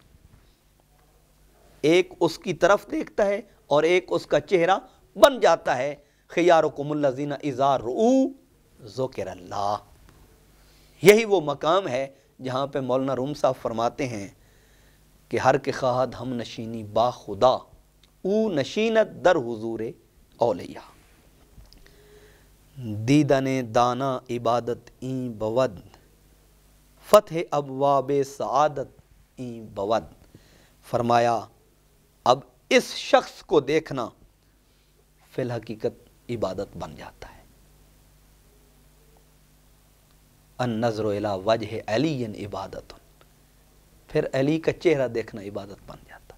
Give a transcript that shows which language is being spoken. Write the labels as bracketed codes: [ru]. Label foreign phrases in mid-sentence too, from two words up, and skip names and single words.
[ur] ایک اس کی طرف دیکھتا ہے اور ایک اس کا چہرہ بن جاتا ہے. [ar] خیارکم الذین اذا رؤوا ذکر اللہ. [ur] یہی وہ مقام ہے جہاں پہ مولانا روم صاحب فرماتے ہیں کہ [fa] ہر کے خواہد ہم نشینی با خدا او نشینت در حضور اولیاء. دیدن دانا عبادت این بود فتح ابواب سعادت این بود. [ur] فرمایا اب اس شخص کو دیکھنا فی الحقیقت عبادت بن جاتا ہے. [ar] النظر الی وجہ علی عبادت. [ur] پھر علی کا چہرہ دیکھنا عبادت بن جاتا.